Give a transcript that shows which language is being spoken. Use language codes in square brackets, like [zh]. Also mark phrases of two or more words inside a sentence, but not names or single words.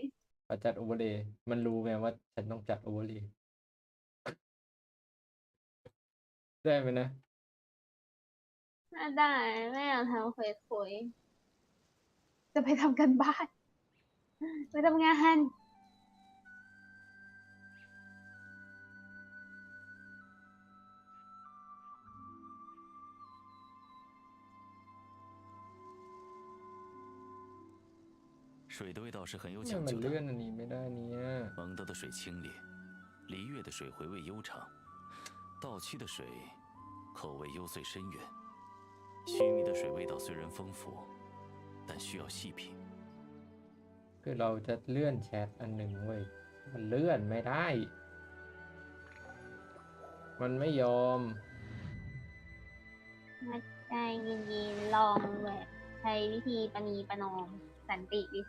[th] พอจัดโอเวอร์เลย์มันรู้ไงว่าฉันต้องจัดโอเวอร์เลย์ได้ไหมนะ น่าได้ไม่อยากทำเควสคุยจะไปทำกันบ้านไปทำงาน [zh] 水的味道是很有 [th] ทำไม [zh] 讲 [th] มัน [zh] 究 [th] เลื่อน [zh] 的。 [th] อันนี้ไม่ได้เนี่ย [zh] 蒙德的水清冽，璃月的水回味悠长，稻妻的水口味幽邃深远。须弥的水味道虽然丰富，但需要细品。 [th] คือเราจะเลื่อนแชทอันหนึ่งเว้ยมันเลื่อนไม่ได้ มันไม่ยอม มาใจเย็นๆลองแบบใช้วิธีประนีประนอมสันติวิธี